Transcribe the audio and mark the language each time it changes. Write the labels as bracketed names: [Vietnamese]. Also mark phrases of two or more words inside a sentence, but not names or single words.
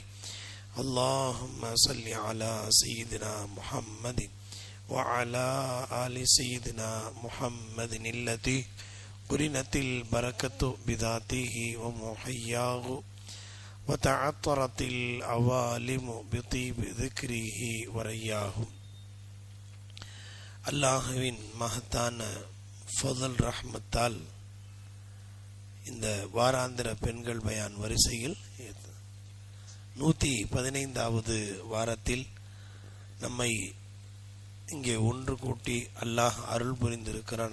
[Arabic] اللهم صل على سيدنا محمد وعلى آل سيدنا محمد التي قرنت البركة بذاته ومحياه وتعطرت العوالم بطيب ذكره ورياه. [Tamil] அல்லாஹுவின் மகத்தான ஃபضல் ரஹ்மத்தால் இந்த வாராந்திர பெண்கள் பயான் வரிசையில் 115வது வாரத்தில் நம்மை இங்கே ஒன்று கூட்டி அல்லாஹ் அருள் புரிந்திருக்கிறான்.